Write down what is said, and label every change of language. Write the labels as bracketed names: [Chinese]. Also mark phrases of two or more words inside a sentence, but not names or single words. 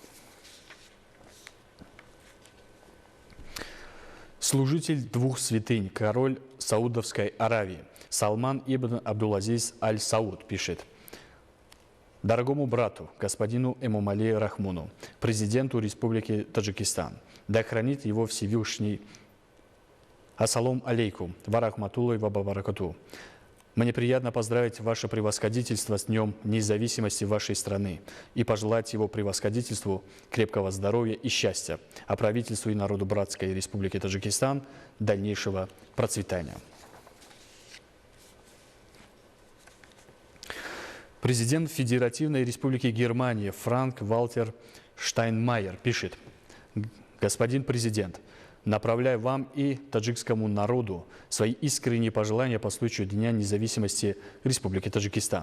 [Russian] Служитель двух святынь, король Саудовской Аравии Салман ибн Абдул-Азиз аль-Сауд пишет: дорогому брату, господину Эмомали Рахмону, президенту Республики Таджикистан, да хранит его Всевышний. [Arabic] السلام عليكم ورحمة الله وبركاته. [Russian] Мне приятно поздравить ваше превосходительство с Днем независимости вашей страны и пожелать его превосходительству крепкого здоровья и счастья, а правительству и народу братской Республики Таджикистан дальнейшего процветания. Президент Федеративной Республики Германии Франк-Вальтер Штайнмайер пишет: господин президент, направляю вам и таджикскому народу свои искренние пожелания по случаю Дня независимости Республики Таджикистан.